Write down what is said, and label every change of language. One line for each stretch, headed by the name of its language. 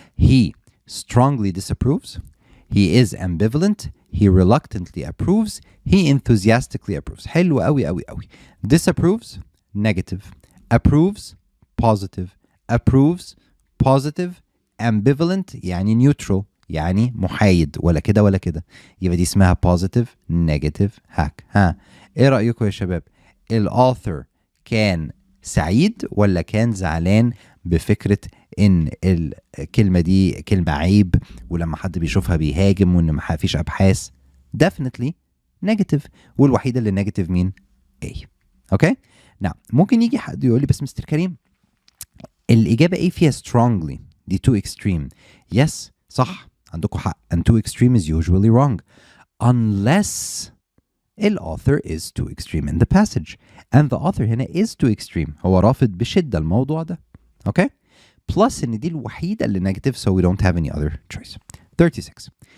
English: He strongly disapproves, he is ambivalent, he reluctantly approves, he enthusiastically approves.
Arabic: حلو قوي قوي قوي.
English: Disapproves negative, approves positive, approves positive, ambivalent يعني neutral
Arabic: يعني محايد، ولا كده ولا كده. يبقى دي اسمها
English: positive negative hack.
Arabic: ايه رأيكم يا شباب؟ الauthor كان سعيد ولا كان زعلان بفكرة ان الكلمة دي كلمة عيب ولما حد بيشوفها بيهاجم وان ما فيش ابحاث؟ definitely negative، والوحيدة اللي negative مين؟ A. اوكي؟ نعم ممكن يجي حد يقول لي بس مستر كريم الإجابة A فيها strongly، دي
English: too extreme. Yes
Arabic: صح عندكم حق،
English: and too extreme is usually wrong unless the author is too extreme in the passage, and the author هنا is too extreme،
Arabic: هو رافض بشدة الموضوع ده.
English: Okay? Plus
Arabic: إن دي الوحيدة اللي
English: negative, so we don't have any other choice. 36.